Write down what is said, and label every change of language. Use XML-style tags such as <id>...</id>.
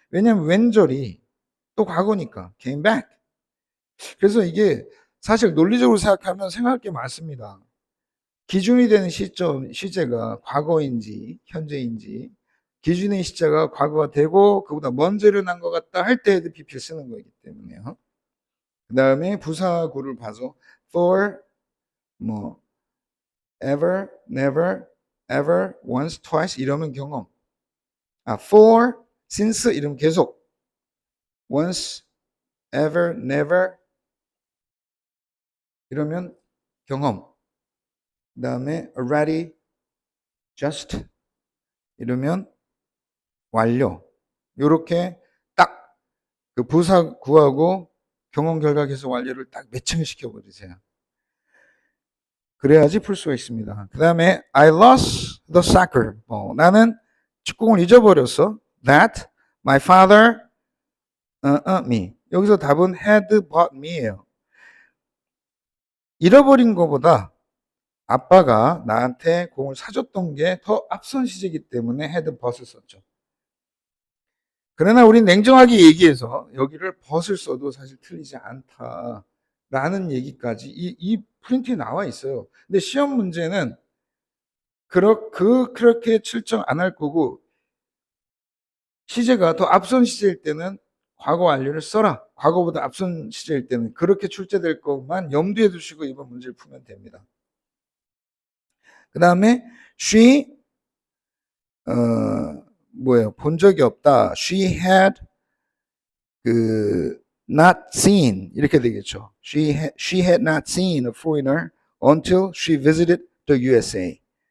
<ko>왜냐면 왼절이 또 과거니까 came back. 그래서 이게 사실 논리적으로 생각하면 생각할 게 많습니다. 기준이 되는 시제가 과거인지 현재인지 기준의 시제가 과거가 되고 그보다 먼저 일어난 것 같다 할 때 had pp를 쓰는 거기 때문에요. 그 다음에 부사구를 봐서 for</ko> <en>ever, never, ever, once, twice</en> <ko>이러면 경험.</ko> <en>for, since</en> <ko>이러면 계속.</ko> <en>once, ever, never</en> <ko>이러면 경험. 그 다음에 already, just 이러면 완료. 요렇게 딱 그 부사 구하고 경험 결과 계속 완료를 딱 매칭을 시켜버리세요. 그래야지 풀 수가 있습니다. 그 다음에</ko> <en>I lost the soccer ball.</en> <ko>나는 축구공을 잊어버렸어.</ko> <en>That my father me.</en> <ko>여기서 답은 had bought me예요. 잃어버린 것보다 아빠가 나한테 공을 사줬던 게 더 앞선 시제이기 때문에 had bought을 썼죠. 그러나 우린 냉정하게 얘기해서 여기를 bought을 써도 사실 틀리지 않다라는 얘기까지 이 프린트에 나와 있어요. 근데 시험 문제는 그렇게 출정 안 할 거고 시제가 더 앞선 시제일 때는 과거 완료를 써라. 과거보다 앞선 시제일 때는 그렇게 출제될 것만 염두에 두시고 이번 문제를 풀면 됩니다. 그 다음에 she 본 적이 없다.</ko> <en>She had not seen 이렇게 되겠죠. She had not seen a foreigner until she visited the USA.</en>